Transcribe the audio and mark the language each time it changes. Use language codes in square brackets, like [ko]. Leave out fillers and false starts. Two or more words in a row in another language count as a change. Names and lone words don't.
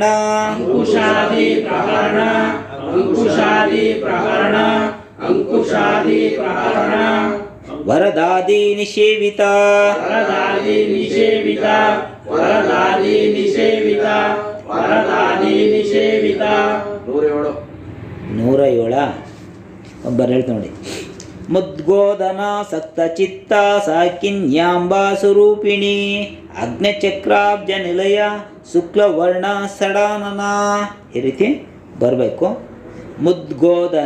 [sa] ಅಂಕುಶಾದಿ ಪ್ರಹರಣ ಅಂಕುಶಾದಿ ಪ್ರಹರಣ ಅಂಕುಶಾದಿ ಪ್ರಹರಣ ವರದಾದಿ ನಿಷೇವಿತ ವರದಾದಿ ನಿಷೇವಿತ ವರದಾದಿ ನಿಷೇವಿತ ವರದಾದಿ ನಿಷೇವಿತ 107. 107. [kn] ಒಬ್ಬರು ಹೇಳ್ತಾ ನೋಡಿ. [sa] ಮುದ್ಗೋದನ ಸಕ್ತ ಚಿತ್ತ ಸಾಕಿನ್ಯಾಂಬ ಸ್ವರೂಪಿಣಿ ಅಗ್ನಚಕ್ರಾಬ್ಜ ನಿಲಯ ಶುಕ್ಲವರ್ಣ ಸಡಾನನ. [kn] ಈ ರೀತಿ ಬರಬೇಕು. ಮುದ್ಗೋದನ